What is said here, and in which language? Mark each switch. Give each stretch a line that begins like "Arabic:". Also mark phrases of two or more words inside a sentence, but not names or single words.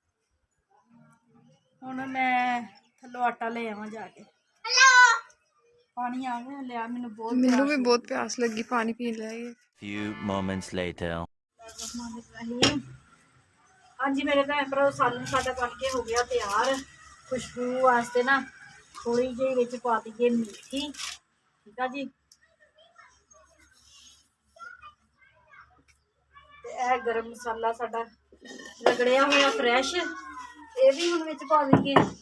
Punjabi: ਹੁਣ ਮੈਂ ਥੱਲੋਂ ਆਟਾ ਲੈ ਆਵਾਂ ਜਾਕੇ। ਪਾਣੀ ਆ ਗਿਆ ਲਿਆ ਮੈਨੂੰ ਬਹੁਤ ਮੈਨੂੰ ਵੀ ਬਹੁਤ ਪਿਆਸ ਲੱਗੀ ਪਾਣੀ ਪੀਣ ਲਈ
English: Few moments later.
Punjabi: ਹਾਂਜੀ ਮੇਰੇ ਭੈਣ ਭਰਾ ਸਾਲਨ ਸਾਡਾ ਬਣ ਕੇ ਹੋ ਗਿਆ ਤਿਆਰ। ਖੁਸ਼ਬੂ ਵਾਸਤੇ ਨਾ ਥੋੜੀ ਜਿਹੀ ਵਿੱਚ ਪਾ ਦਈਏ ਮੇਥੀ, ਠੀਕ ਆ ਜੀ। ਤੇ ਇਹ ਗਰਮ ਮਸਾਲਾ ਸਾਡਾ ਰਗੜਿਆ ਹੋਇਆ ਫਰੈਸ਼, ਇਹ ਵੀ ਹੁਣ ਵਿੱਚ ਪਾ ਦਈਏ।